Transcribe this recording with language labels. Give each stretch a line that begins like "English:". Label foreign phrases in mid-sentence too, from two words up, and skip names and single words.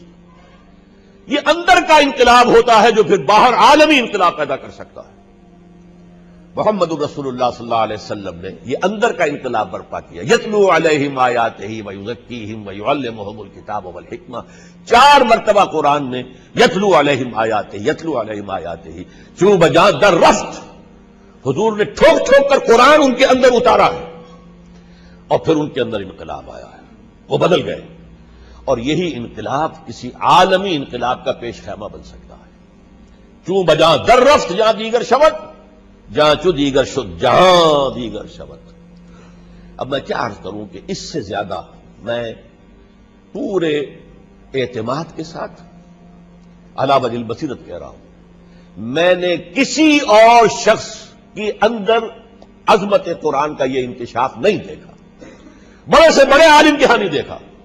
Urdu: یہ اندر کا انقلاب ہوتا ہے جو پھر باہر عالمی انقلاب پیدا کر سکتا ہے۔ محمد رسول اللہ صلی اللہ علیہ وسلم نے یہ اندر کا انقلاب برپا کیا۔
Arabic: یتلو علیہم آیاتہ ویزکیہم ویعلمہم الکتاب والحکمہ، 4
Urdu: مرتبہ قرآن میں
Arabic: یتلو علیہم آیاتہ، یتلو علیہم آیاتہ،
Persian: چوں بجاں در رفت،
Urdu: حضور نے ٹھوک ٹھوک کر قرآن ان کے اندر اتارا ہے اور پھر ان کے اندر انقلاب آیا ہے، وہ بدل گئے۔ اور یہی انقلاب کسی عالمی انقلاب کا پیش خیمہ بن سکتا ہے۔
Persian: چوں بجاں در رفت جہاں دیگر شود، جہاں چو دیگر شد جہاں دیگر شود۔
Urdu: اب میں کیا عرض کروں کہ اس سے زیادہ میں پورے اعتماد کے ساتھ
Arabic: علی وجہ البصیرت
Urdu: کہہ رہا ہوں، میں نے کسی اور شخص کی اندر عظمت قرآن کا یہ انکشاف نہیں دیکھا، بڑے سے بڑے عالم کی ہاں نہیں دیکھا۔